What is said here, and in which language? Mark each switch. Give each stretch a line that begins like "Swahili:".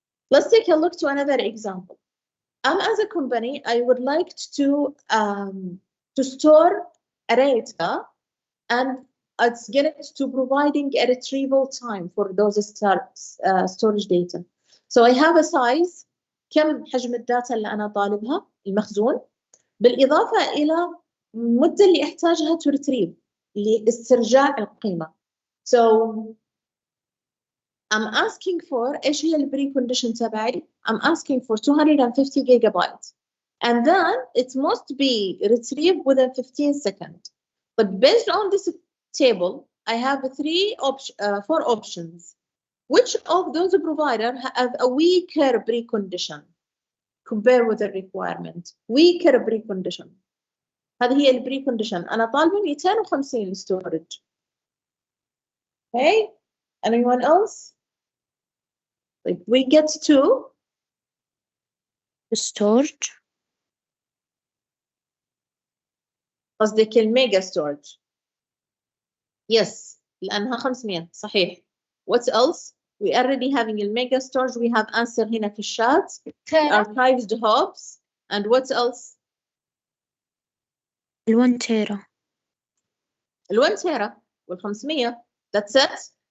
English: Let's take a look to another example. As a company, I would like to store a data and it's getting to providing a retrieval time for those storage data. So I have a size.
Arabic: كم حجم الداتا اللي أنا طالبها المخزون، بالإضافة إلى المدة اللي أحتاجها
English: to retrieve
Arabic: لاسترجاع القيمة.
English: So I'm asking for
Arabic: إيش هي البري كونديشن تبعي؟
English: I'm asking for 250 gigabytes and then it must be retrieved within 15 seconds. But based on this table, I have four options. Which of those providers have a weaker precondition compared with the requirement? Weaker precondition.
Arabic: هذه هي البري كونديشن. أنا طالبة 250 storage.
English: Okay. Anyone else? Like we get to storage.
Arabic: قصدك الميجا storage.
English: Yes.
Arabic: لأنها 500 صحيح.
English: What else? We already having a mega storage. We have answer
Arabic: هنا في الشات.
English: Archived hubs. And what else?
Arabic: 1 تيرا. 1 تيرا وال500.
English: That's it.